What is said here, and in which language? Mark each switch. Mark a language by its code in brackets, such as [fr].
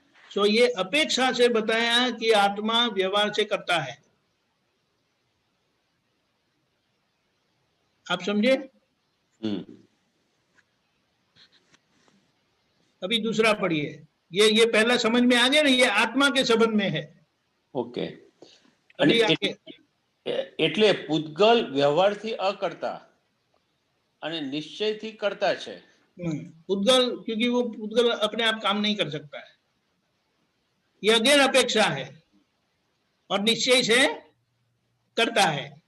[hi] सो ये अपेक्षा से बताया कि आत्मा व्यवहार से करता है। आप समझे? अभी दूसरा पढ़िए। ये पहला समझ में आ गया ना, ये आत्मा के संबंध में है। ઓકે. अभी [gu] અને [hi] आगे [gu] એટલે પૂતગલ વ્યવહારથી અકર્તા અને નિશ્ચયથી કરતા છે. [hi] पुद्गल, क्योंकि वो पुद्गल अपने आप काम नहीं कर सकता है, ये अगेन अपेक्षा है और निश्चय से करता है.